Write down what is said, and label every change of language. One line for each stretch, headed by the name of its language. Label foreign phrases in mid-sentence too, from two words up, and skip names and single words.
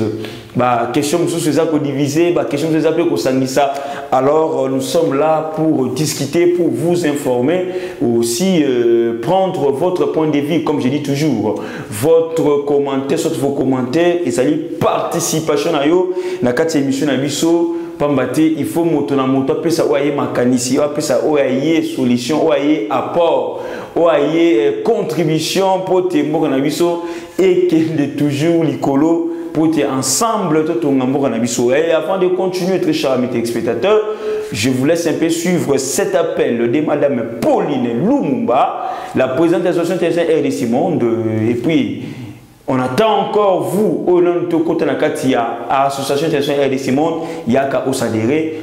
French: Question divisée, question alors nous sommes là pour discuter, pour vous informer, aussi prendre votre point de vue, comme je dis toujours, votre commentaire, soit vos commentaires, et ça dit participation à yo,
Lingala: na kati émission na biso.
French: Il faut
Lingala: moto na moto
French: appeler ça oye makanisi, appeler ça oye solution, oye apport, oye contribution pour
Lingala: te mboka biso
French: et que toujours likolo pour te ensemble
Lingala: tout mboka biso.
French: Et avant de continuer, très chers amis téléspectateurs, je vous laisse un peu suivre cet appel de Madame Pauline Lumumba, la présidente de l'association RDC Monde, et puis on attend encore vous, au nom de côté de l'association internationale RDC Monde, il y a qu'à s'adhérer.